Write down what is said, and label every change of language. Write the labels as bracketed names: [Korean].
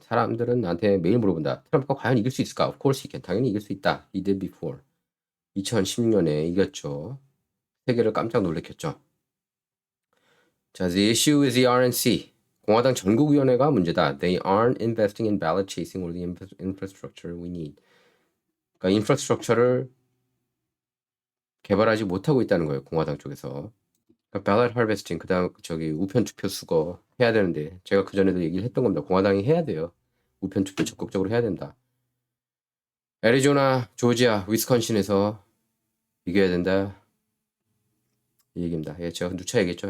[Korean] 사람들은 나한테 매일 물어본다. 트럼프가 과연 이길 수 있을까? [English] Of course he can. [Korean] 당연히 이길 수 있다. [English] He did before. [Korean] 2016년에 이겼죠. 세계를 깜짝 놀래켰죠. 자, [English] the issue is the RNC. [Korean] 공화당 전국위원회가 문제다. [English] They aren't investing in ballot chasing or the infrastructure we need. [Korean] 그러니까 인프라스트럭처를 개발하지 못하고 있다는 거예요. 공화당 쪽에서. 그러니까 ballot harvesting, 그다음 저기 우편 투표 수거 해야 되는데 제가 그 전에도 얘기를 했던 겁니다. 공화당이 해야 돼요. 우편 투표 적극적으로 해야 된다. 애리조나, 조지아, 위스콘신에서 이겨야 된다. 이 얘기입니다. 예, 제가 누차 얘기했죠.